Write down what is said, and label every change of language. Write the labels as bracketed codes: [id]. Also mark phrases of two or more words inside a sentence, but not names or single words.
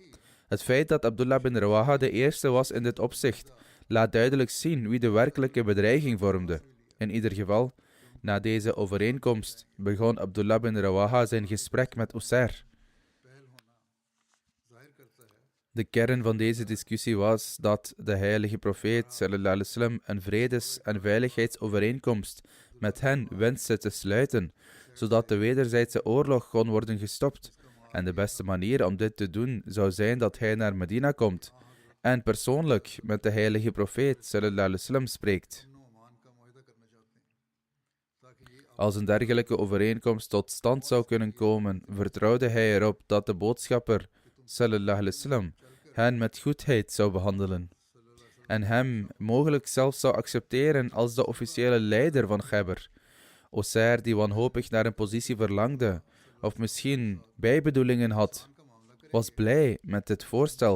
[nl] Het feit dat Abdullah bin Rawaha de eerste was in dit opzicht, laat duidelijk zien wie de werkelijke bedreiging vormde. In ieder geval, na deze overeenkomst begon Abdullah bin Rawaha zijn gesprek met Usair. De kern van deze discussie was dat de heilige profeet [ar] صلى الله عليه وسلم [nl] een vredes- en veiligheidsovereenkomst met hen wenste te sluiten, zodat de wederzijdse oorlog kon worden gestopt. En de beste manier om dit te doen zou zijn dat hij naar Medina komt en persoonlijk met de heilige profeet [ar] صلى الله عليه وسلم [nl] spreekt. Als een dergelijke overeenkomst tot stand zou kunnen komen, vertrouwde hij erop dat de boodschapper [ar] صلى الله عليه وسلم [nl] hen met goedheid zou behandelen en hem mogelijk zelfs zou accepteren als de officiële leider van Khyber. Usair, die wanhopig naar een positie verlangde of misschien bijbedoelingen had, was blij met dit voorstel.